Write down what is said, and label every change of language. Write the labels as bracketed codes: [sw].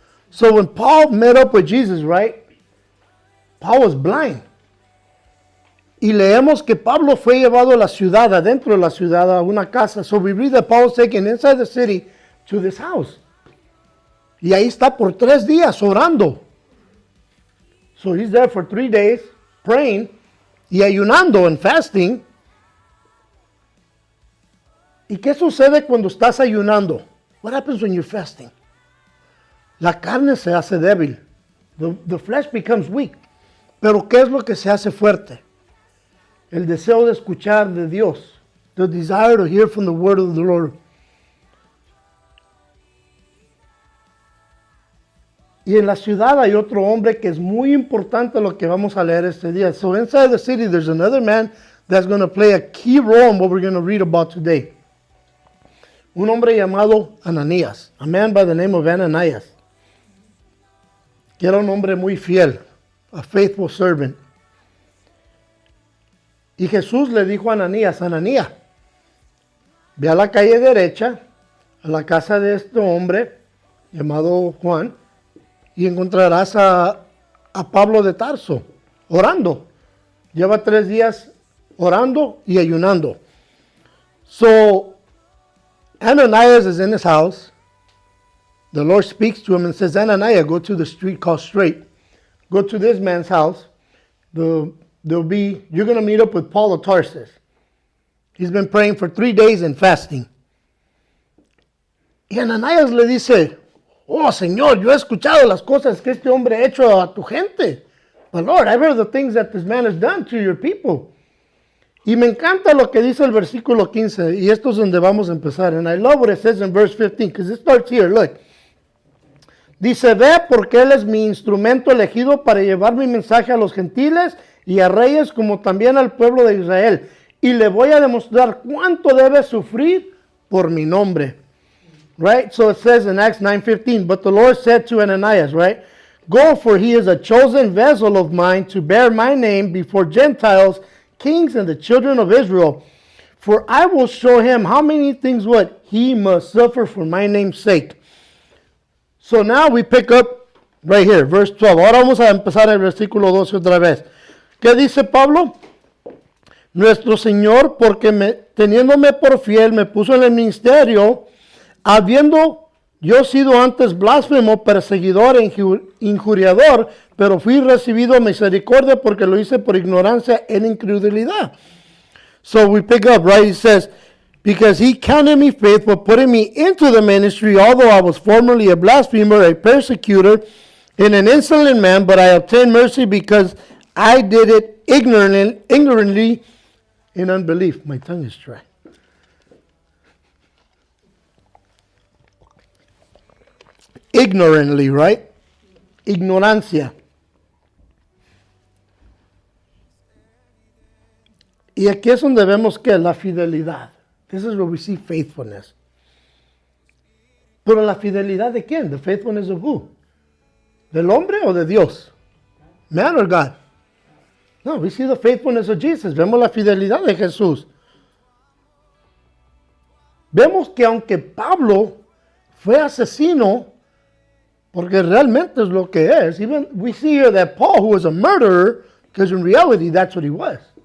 [en] So when Paul met up with Jesus, right, Paul was blind. [es] Y leemos que Pablo fue llevado a la ciudad, adentro de la ciudad, a una casa. [en] So we read that Paul was taken inside the city to this house. [es] Y ahí está por 3 días orando. [en] So he's there for 3 days praying [es] y ayunando [en] and fasting. [es] ¿Y qué sucede cuando estás ayunando? [en] What happens when you're fasting? [es] La carne se hace débil. [en] The flesh becomes weak. [es] Pero ¿qué es lo que se hace fuerte? El deseo de escuchar de Dios. [en] The desire to hear from the word of the Lord. [es] Y en la ciudad hay otro hombre que es muy importante lo que vamos a leer este día. [en] So inside the city there's another man that's going to play a key role in what we're going to read about today. [es] Un hombre llamado Ananías. [en] A man by the name of Ananias. [es] Que era un hombre muy fiel. [en] A faithful servant. [es] Y Jesús le dijo a Ananías, Ananías, ve a la calle derecha, a la casa de este hombre llamado Juan, y encontrarás a Pablo de Tarso, orando. Lleva 3 días orando y ayunando. [en] So, Ananias is in his house. The Lord speaks to him and says, Ananias, go to the street called Straight. go to this man's house. You're going to meet up with Paul of Tarsus. He's been praying for 3 days and fasting. [es] Y Ananías le dice, oh, Señor, yo he escuchado las cosas que este hombre ha hecho a tu gente. [en] But Lord, I've heard the things that this man has done to your people. [es] Y me encanta lo que dice el versículo 15, y esto es donde vamos a empezar. [en] And I love what it says in verse 15, because it starts here, look. [es] Dice, ve porque él es mi instrumento elegido para llevar mi mensaje a los gentiles y a reyes como también al pueblo de Israel. Y le voy a demostrar cuánto debe sufrir por mi nombre. [en] Right? So it says in Acts 9:15, but the Lord said to Ananias, right? Go, for he is a chosen vessel of mine to bear my name before Gentiles, kings, and the children of Israel. For I will show him how many things what he must suffer for my name's sake. So now we pick up right here, verse 12. [es] Ahora vamos a empezar el versículo 12 otra vez. ¿Qué dice Pablo? Nuestro Señor, porque teniéndome por fiel, me puso en el ministerio, habiendo yo sido antes blasfemo, perseguidor e injuriador, pero fui recibido misericordia porque lo hice por ignorancia en incredulidad. [en] So we pick up, right? He says, because he counted me faithful, putting me into the ministry, although I was formerly a blasphemer, a persecutor, and an insolent man, but I obtained mercy because I did it ignorantly in unbelief. My tongue is dry. Ignorantly, right? Ignorancia. [es] Y aquí es donde vemos que la fidelidad. [en] This is where we see faithfulness. [es] Pero la fidelidad de quién? [en] The faithfulness of who? [es] ¿Del hombre o de Dios? [en] Man or God? No, we see the faithfulness of Jesus. [es] Vemos la fidelidad de Jesús. Vemos que aunque Pablo fue asesino, porque realmente es lo que es, [en] even we see here that Paul, who was a murderer, because in reality that's what he was.